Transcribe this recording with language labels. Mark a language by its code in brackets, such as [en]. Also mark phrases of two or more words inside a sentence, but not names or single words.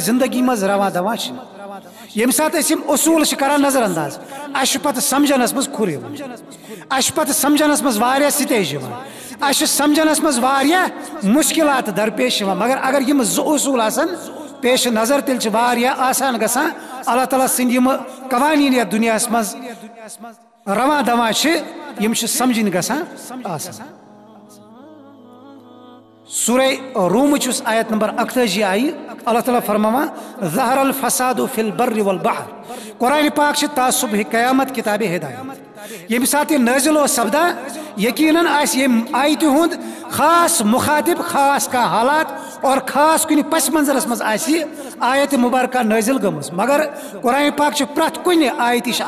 [ks] زندگی منٛز رواں دواں چھِ ییٚمہِ ساتہٕ أسۍ یِم اصوٗل چھِ کران نظر انداز اسہِ چھُ پتہٕ سمجھنس منٛز کھُر یِوان اسہِ چھُ پتہٕ سمجھنس منٛز واریاہ سٹیج یِوان اسہِ چھُ سمجھنس منٛز واریاہ مُشکلات درپیش یِوان مگر اگر یِم زٕ اصوٗل آسن پیش نظر تیٚلہِ چھِ واریاہ آسان گژھان اللہ تعالیٰ سٕنٛدۍ یِم قوانیٖن یتھ دُنیاہس منٛز رواں دواں چھِ یِم چھِ سمجھِنۍ گژھان آسان سورہ رومٕچ یُس آیت نمبر 38 آیہِ اللہ تعالیٰ فرماوان [ar] ظہر الفساد فی البر والبحر [ks] قرآن پاک چھِ تعصب قیامت کتابِ ہدایت ییٚمہِ ساتہٕ یہِ نٲزِل اوس سپدان یقیناً آسہِ ییٚمہِ آیتہِ ہُنٛد خاص مخاطب خاص کانٛہہ حالات اور خاص کُنہِ پس منظرس منٛز آسہِ یہِ آیتِ مُبارکہ نٲزِل گٔمٕژ مگر قرآن پاک چھِ پرٛٮ۪تھ کُنہِ آیتہِ چھِ